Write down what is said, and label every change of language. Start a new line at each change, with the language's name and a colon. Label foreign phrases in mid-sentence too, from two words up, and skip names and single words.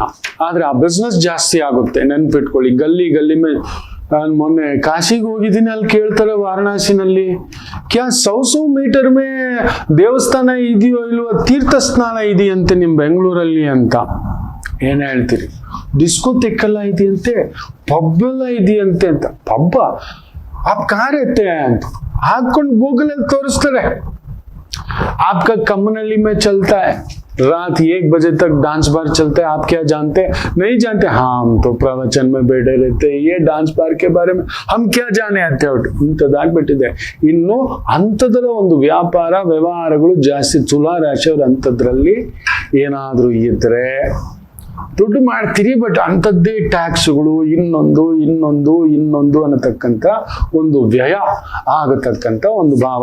Kannada: ಆದರೆ ಆ ಬಿಸ್ನೆಸ್ ಜಾಸ್ತಿ ಆಗುತ್ತೆ, ನೆನ್ಪಿಟ್ಕೊಳ್ಳಿ. ಗಲ್ಲಿ ಮೇಲೆ ನಾನು ಮೊನ್ನೆ ಕಾಶಿಗೆ ಹೋಗಿದ್ದೀನಿ, ಅಲ್ಲಿ ಕೇಳ್ತಾರೆ ವಾರಣಾಸಿನಲ್ಲಿ,
Hindi: क्या 100 मीटर में
Kannada: ದೇವಸ್ಥಾನ ಇದೆಯೋ ಇಲ್ವೋ, ತೀರ್ಥ ಸ್ನಾನ ಇದೆಯಂತೆ ನಿಮ್ಮ ಬೆಂಗಳೂರಲ್ಲಿ ಅಂತ. ಏನ್ ಹೇಳ್ತೀರಿ? ಡಿಸ್ಕೋಥೆಕ್ಕೆಲ್ಲ ಇದೆಯಂತೆ, ಪಬ್ಬೆಲ್ಲ ಇದೆಯಂತೆ ಅಂತ. ಪಬ್ಬ ಆಪ್ ಕಾರತ್ತೆ ಅಂತ ಹಾಕೊಂಡು ಗೂಗಲಲ್ಲಿ ತೋರಿಸ್ತಾರೆ.
Hindi: आपका कम्युनली में चलता है, रात 1 बजे तक
English: dance bar
Hindi: चलता है, आप क्या जानते हैं? नहीं जानते? हाँ, हम तो प्रवचन में बैठे रहते हैं, ये
English: dance bar
Hindi: के बारे में हम क्या जाने आते हो.
Kannada: ಇಂಥದ್ದಾಗ್ಬಿಟ್ಟಿದೆ. ಇನ್ನು ಅಂಥದ್ರ ಒಂದು ವ್ಯಾಪಾರ ವ್ಯವಹಾರಗಳು ಜಾಸ್ತಿ. ತುಲಾ ರಾಶಿಯವ್ರ ಅಂಥದ್ರಲ್ಲಿ ಏನಾದ್ರೂ ಇದ್ರೆ ದುಡ್ಡು ಮಾಡ್ತೀರಿ, ಬಟ್ ಅಂಥದ್ದೇ ಟ್ಯಾಕ್ಸ್ಗಳು, ಇನ್ನೊಂದು ಅನ್ನತಕ್ಕಂಥ ಒಂದು ವ್ಯಯ ಆಗತಕ್ಕಂಥ ಒಂದು ಭಾವ.